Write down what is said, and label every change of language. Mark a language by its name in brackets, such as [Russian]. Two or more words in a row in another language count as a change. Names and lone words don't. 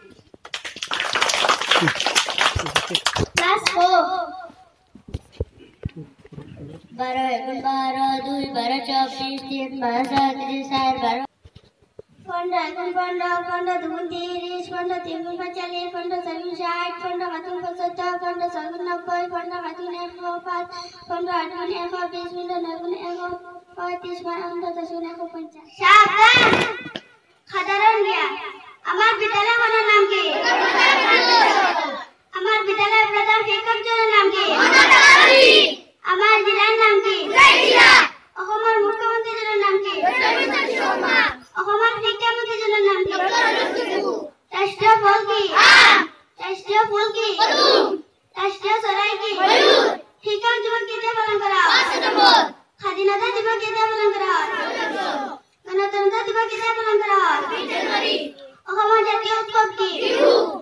[Assamese] क्लास 4 12 गुण 12 2 12 24 3 12 37 12 15 गुण 15 15 गुण 30 15 3 गुण 45 15 4 गुण 60 15 5 गुण 75 15 6 गुण 90 15 5 गुण 105 15 8 गुण 120 15 9 गुण 135 15 10 गुण 150 সাবধান সাধারণ জ্ঞান আমার বিদ্যালয়খনৰ নাম কি আমার বিদ্যালয়ের প্রধান শিক্ষকজনৰ নাম কি আমার জেলার নাম কি অসমৰ মুখ্যমন্ত্ৰীজনৰ নাম কি অসমৰ শিক্ষামন্ত্ৰীজনৰ নাম কি ৰাষ্ট্ৰীয় ফল কি ৰাষ্ট্ৰীয় ফুল কি ৰাষ্ট্ৰীয় চৰাই কি শিক্ষক দিৱস কেতিয়া পালন কৰা হয় স্বাধীনতা দিৱস কেতিয়া পালন কৰা হয় গণতন্ত্ৰ দিৱস কেতিয়া পালন কৰা হয় অসমৰ জাতীয় উৎসৱ কি বিহু